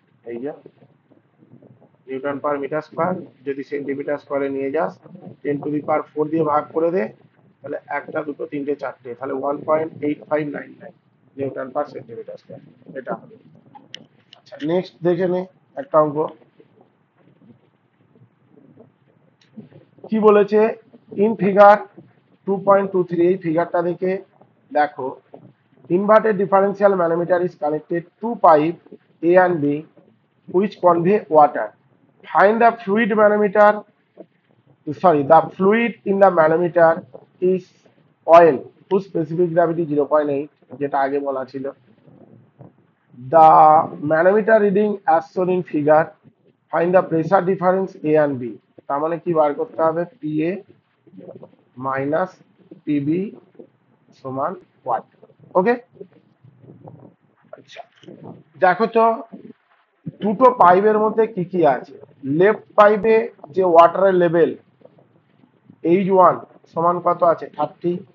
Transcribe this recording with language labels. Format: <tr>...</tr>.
<bn>এই যে Newton per metre square, যদি সেন্টিমিটার স্কোয়ারে নিয়ে যাস 10⁴ দিয়ে ভাগ করে দে, তাহলে একটা দুটো তিনটে চারটে, তাহলে 1.8599 নিউটন পার সেন্টিমিটার স্কোয়ার, এটা হবে। আচ্ছা নেক্সট দেখে নে একটা অঙ্ক কি বলেছে। ইন ফিগার 2.23, এই ফিগারটা দেখে দেখো,</bn> <en>inverted differential manometer is connected to pipe A and B which convey water. Find the fluid manometer, sorry, the fluid in the manometer is oil whose specific gravity 0.8,</en> <bn>যেটা আগে বলা ছিল।</bn> <en>The manometer reading as shown in figure, find the pressure difference A and B,</en> <bn>তার মানে কি বার করতে হবে? PA minus PB সমান ওয়াট। ওকে, আচ্ছা দেখো তো দুটো পাইপের মধ্যে কি কি আছে। লেফট পাইপে যে ওয়াটারের লেভেল H1 সমান কত আছে? 30।</bn>